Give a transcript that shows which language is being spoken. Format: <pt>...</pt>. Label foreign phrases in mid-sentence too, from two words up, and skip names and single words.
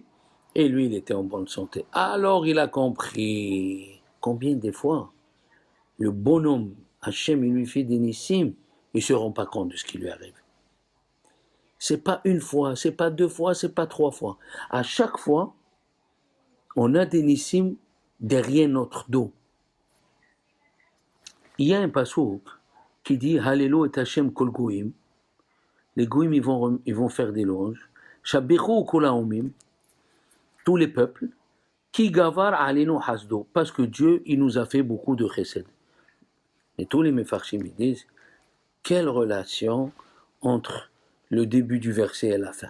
<fr>Et lui, il était en bonne santé. Alors, il a compris combien de fois le bonhomme, Hachem, il lui fait des nissim, il ne se rend pas compte de ce qui lui arrive. C'est pas une fois, c'est pas deux fois, c'est pas trois fois. À chaque fois, on a des nissim derrière notre dos. Il y a un passouk qui dit</fr> <he>הללו את השם כל גוים.</he> <fr>Les goyim, ils vont faire des louanges.</fr> <he>שבחוהו כל האומים,</he> <fr>tous les peuples.</fr> <he>כי גבר עלינו חסדו,</he> <fr>parce que Dieu, il nous a fait beaucoup de chesed. Et tous les mefarshim, ils disent quelle relation entre le début du verset et la fin.</fr>